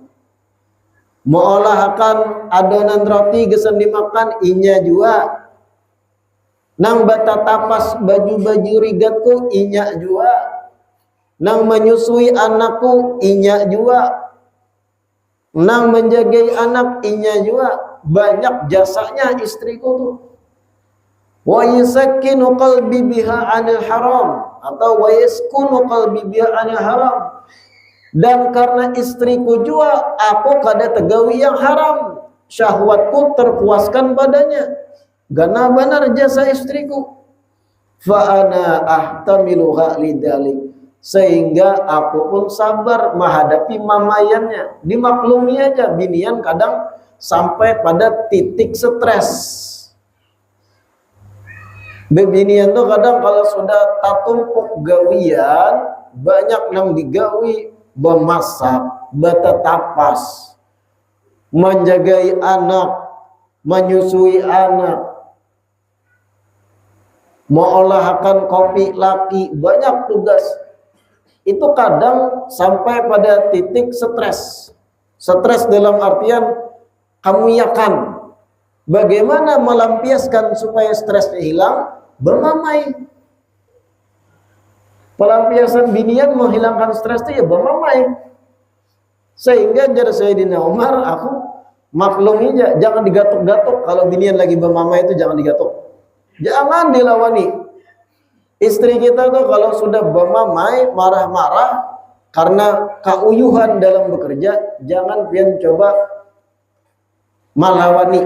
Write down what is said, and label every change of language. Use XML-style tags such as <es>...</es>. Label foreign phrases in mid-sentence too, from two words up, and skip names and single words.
<bjn>Mengolahkan adonan roti gesan dimakan inya juga. Nang batatapas baju-baju rigatku inya jua. Nang menyusui anakku inya jua. Nang menjagai anak inya jua. banyak jasanya istriku tuh.</bjn> <ar>ويسكن قلبي بها عن الحرام, atau ويسكن قلبي بها عن الحرام.</ar> <bjn>Dan karena istriku jua, aku kada tegawi yang haram, syahwatku terpuaskan padanya. Gana benar jasa istriku.</bjn> <ar>فأنا أحتملها لذلك,</ar> <bjn>sehingga aku pun sabar menghadapi mamayannya. Dimaklumi aja, binian kadang sampai pada titik stres. Bebinian tuh kadang kalau sudah tatumpuk gawian, banyak nang digawi, memasak, betetapas, menjagai anak, menyusui anak, mengolahkan kopi laki, banyak tugas.</bjn> <id>Itu kadang sampai pada titik stres. Stres dalam artian kamu yakan. Bagaimana melampiaskan supaya stresnya hilang?</id> <bjn>Bermamai. Pelampiasan binian menghilangkan stres itu ya bermamai. Sehingga jar Sayyidina Umar, aku maklumi aja, jangan digatuk-gatuk. Kalau binian lagi bermamai itu jangan digatuk. Jangan dilawani. Istri kita tuh kalau sudah bermamai, marah-marah karena keuyuhan dalam bekerja, jangan pian coba malawani.</bjn>